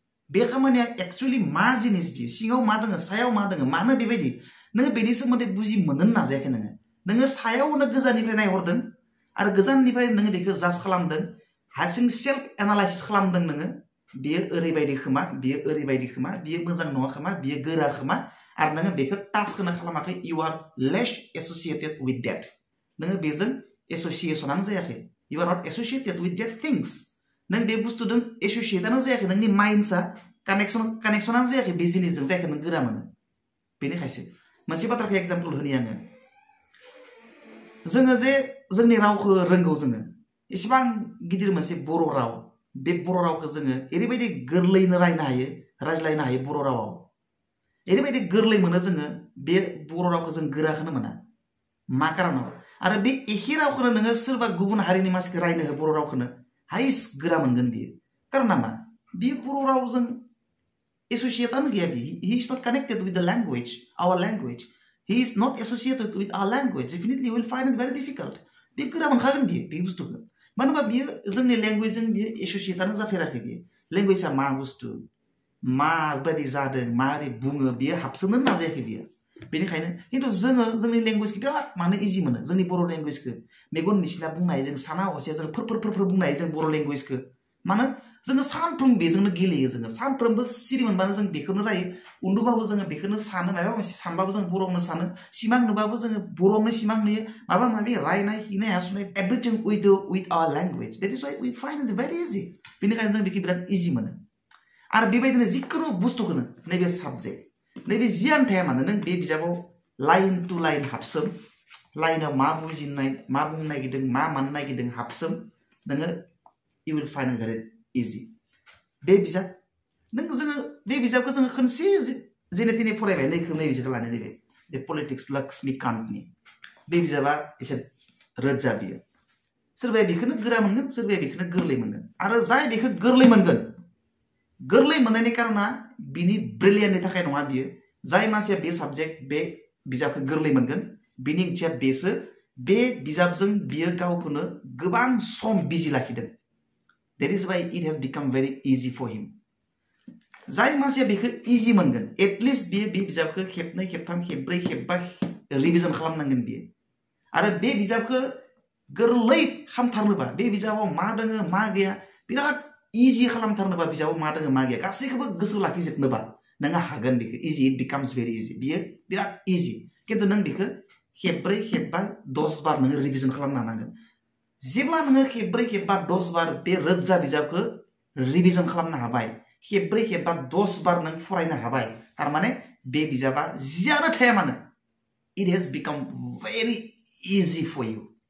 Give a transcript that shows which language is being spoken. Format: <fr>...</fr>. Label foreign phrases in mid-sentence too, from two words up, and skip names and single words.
<brx>बे खामानिया एक्चुअली मा जिनिस बियो सिङाव मा दङ सायाव मा दङ मानो बेबायदि नोङो बेनि सोमोन्दै बुजि मोननो नाजायाखै नोङो सायावनो गोजाननिफ्राय नायहरदों आरो गोजाननिफ्राय नोङो बेखौ जाज खालामदों हारसिं</brx> <en>self analysis</en> <brx>खालामदों नोङो बियो ओरैबायदि खोमा बियो ओरैबायदि खोमा बियो मोजां नङा खोमा बियो गोरा खोमा आरो नोङो बेखौ टाचखौनो खालामाखै</brx> <en>you are less associated with that</en> <brx>नोङो बेजों एसोसिएशनानो जायाखै</brx> <en>you are not associated with that things</en> <brx>नों बे बुस्थुजों एसोसिएटानो जायाखै नोंनि माइन्डआ कानेक्सनानो जायाखै बे जिनिसजों जायखौ नों गोरा मोनो बेनिखायसो मोनसे बाथ्राखौ एग्जाम्पल होनि आङो जोङो जे जोंनि रावखौ रोंगौ जोङो एसेबां गिदिर मोनसे बर' राव बे बर' रावखौ जोङो ओरैबायदि गोरलैनो रायज्लायनो हायो बर' रावाव ओरैबायदि गोरलै मोनो जोङो बे बर' रावखौ जों गोराखौनो मोना मा कारनाव आरो बे एखे रावखौनो नोङो सोरबा गुबुन हारिनि मानसिखौ रायनो हो बर' रावखौनो हाइस गोरा मोनगोन बियो कारना मा बे बर' रावजों एसोसिएटानो गैया बियो</brx> <en>he is not connected with the language our language he is not associated with our language definitely will find it very difficult</en> <brx>बे गोरा मोनखागोन बियो बे बुस्थुखौ मानो होनबा बियो जोंनि लेंगुवेजजों बियो एसोसिएटानो जाफेराखै बियो लेंगुवेजआ मा बुस्थु माबायदि जादों माबोरै बुङो बियो हाबसोनो नाजायाखै बियो बेनिखायनो खिन्थु जोङो जोंनि लेंगुवेजखौ बिराद मानो इजि मोनो जोंनि बर' लेंगुवेजखौ मेगन मिसिना बुंनो हायो जों साना हसिया जों फोर बुंनो हायो जों बर' लेंगुवेजखौ मानो जोङो सानफ्रोमबो बेजोंनो गेलेयो जोङो सानफ्रोमबो सिरि मोनबानो जों बेखौनो रायो उन्दुबाबो जोङो बेखौनो सानो माबा मोनसे सानबाबो जों बर'आवनो सानो सिमां नुबाबो जोङो बर'आवनो सिमां नुयो माबा माबि रायनाय हिनाय हासुनाय</brx> <en>everything with our language that is why we find it very easy</en> <brx>बेनिखायनो जों बेखौ बिराद इजि मोनो आरो बेबायदिनो जिखुनु बुस्थुखौनो नैबे साबजेक्ट नैबे जियानो थाया मानो नों बे बिजाबाव</brx> <en>line to</en> <brx>लाइन हाबसोम लाइनाव मा बुजिनाय मा बुंनो नागिरदों मा मानो नागिरदों हाबसोम नोङो</brx> <en>you will find it very easy</en> <brx>बे बिजाब जोङो बे बिजाबखौ जोङो खनसे जेने तेने फरायबाय नै बिजाबखौ लानाय नैबे बे पलिटिक्स लक्ष्मीकान्तनि बे बिजाबा एसे रोजा बियो सोरबाया बेखौनो गोरा मोनगोन सोरबाया बेखौनो गोरलै मोनगोन आरो जाय बेखौ गोरलै मोनगोन गोरलै मोननायनि कारना बिनि ब्रिलियेन्टनि थाखाय नङा बियो जाय मानसिया बे साबजेक्ट बे बिजाबखौ गोरलै मोनगोन बिनि ओंथिया बेसो बे बिजाबजों बियो गावखौनो गोबां सम बिजि लाखिदों</brx> <en>that is why it has become very easy for him</en> <brx>जाय मानसिया बेखौ इजि मोनगोन एटलिस्ट बियो बे बिजाबखौ खेबनै खेबथाम खेबब्रै खेबबा रिभिजन खालामनांगोन बियो आरो बे बिजाबखौ गोरलै खालामथारनोबा बे बिजाबाव मा दङ मा गैया बिराद इजि खालामथारनोबा बिजाबाव मा दङ मा गैया गासैखौबो गोसोआव लाखिजोबनोबा नोङो हागोन बेखौ इजि</brx> <en>it becomes very easy</en> <brx>बियो बिराद इजि खिन्थु नों बेखौ खेबब्रै खेबबा 10 बार नोङो रिभिजन खालामनो हानांगोन जेब्ला नोङो खेबब्रै खेबबा 10 बार बे रोजा बिजाबखौ रिभिजन खालामनो हाबाय खेबब्रै खेबबा 10 बार नों फरायनो हाबाय थारमाने बे बिजाबा जियानो थाया मानो</brx> <en>it has become very easy for you</en>